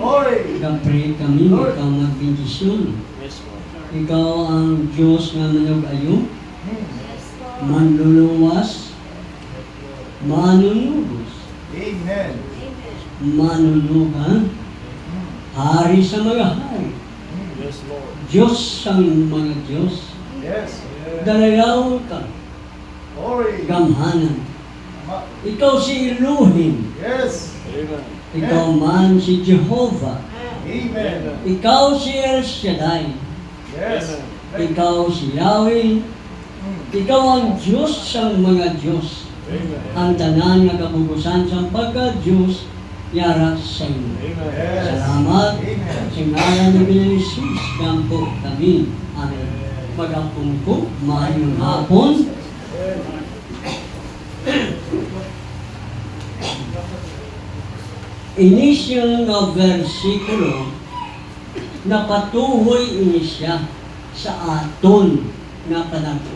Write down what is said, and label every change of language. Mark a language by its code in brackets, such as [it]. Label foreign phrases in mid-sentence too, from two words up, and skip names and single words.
[hil] Kapre kami, ikaw magbindisyon. Ikaw ang Diyos nga manug-ayo, manluluwas, manunubos, Amen. manunugan, hari sa mga hari, Yes, Lord. Diyos ang mga Diyos, Yes. dalayaw ka, Glory. gamhanan. Ikaw si Elohim, Yes. Amen. ikaw man si Jehovah, Amen. ikaw si El Shaddai, Yes. ikaw si Yahweh, ikaw ang Diyos sa mga Diyos. Amen. Ang tanan nga kapugusan sa pagka-Diyos yara sa inyo. Amen. Salamat Amen. sa ngalan ni Ginoong Hesus, gampo kami. Amen. Mag-ampun ko, maayong hapon. Inisyo nga versikulo, napatuhoy ini siya sa aton nga panahon.